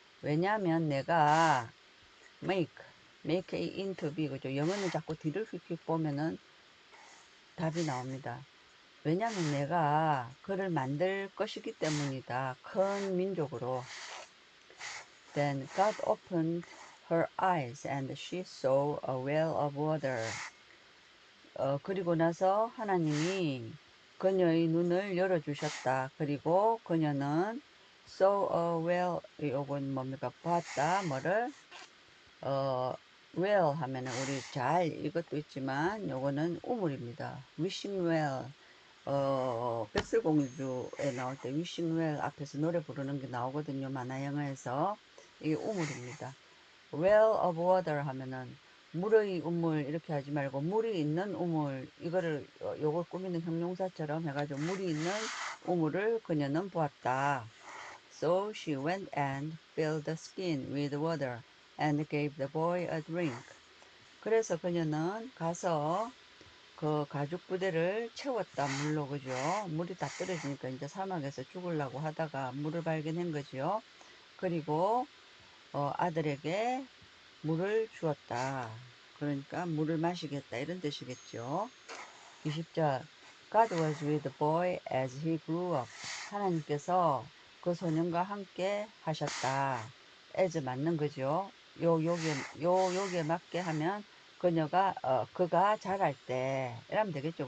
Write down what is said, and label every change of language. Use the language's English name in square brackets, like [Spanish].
[Korean] 왜냐하면 내가 [English] make it into be. [Korean] 그죠? 영어는 자꾸 뒤를 휙휙 보면은 답이 나옵니다. 왜냐면 내가 그를 만들 것이기 때문이다. 큰 민족으로. [English] Then God opened her eyes and she saw a well of water. [Korean] 그리고 나서 하나님이 그녀의 눈을 열어주셨다. 그리고 그녀는 [English] saw a well, [Korean] 요건 뭡니까? 봤다. 뭐를? well 하면은 우리 잘 이것도 있지만 요거는 우물입니다. [English] wishing well. [Korean] 백설공주에 나올 때 wishing well 앞에서 노래 부르는 게 나오거든요. 만화 영화에서. 이게 우물입니다. [English] well of water [Korean] 하면은 물의 우물 이렇게 하지 말고 물이 있는 우물, 이거를 요걸 꾸미는 형용사처럼 해가지고 물이 있는 우물을 그녀는 보았다. [English] So she went and filled the skin with water and gave the boy a drink. [Korean] 그래서 그녀는 가서 그 가죽 부대를 채웠다. 물로. 그죠? 물이 다 떨어지니까 이제 사막에서 죽으려고 하다가 물을 발견한 거죠. 그리고 아들에게 물을 주었다. 그러니까 물을 마시겠다 이런 뜻이겠죠. 20절 [English] God was with the boy as he grew up. [Korean] 하나님께서 그 소년과 함께 하셨다. as 맞는 거죠. 여기에 맞게 하면 그가 자랄 때 이러면 되겠죠.